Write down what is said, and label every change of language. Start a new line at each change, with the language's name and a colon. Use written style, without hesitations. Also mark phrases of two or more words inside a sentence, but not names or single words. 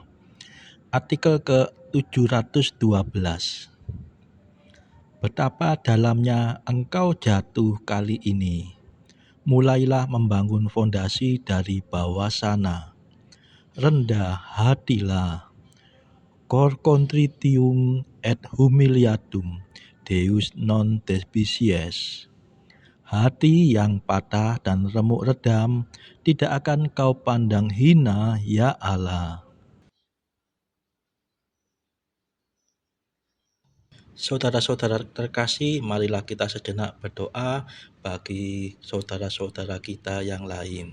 Indonesian: Artikel ke-712. Betapa dalamnya engkau jatuh kali ini. Mulailah membangun fondasi dari bawah sana. Rendah hatilah.
Latin: Cor contritium et humiliatum Deus non despicies.
Indonesian: Hati yang patah dan remuk redam tidak akan kau pandang hina, ya Allah. Saudara-saudara terkasih, marilah kita sejenak berdoa bagi saudara-saudara kita yang lain.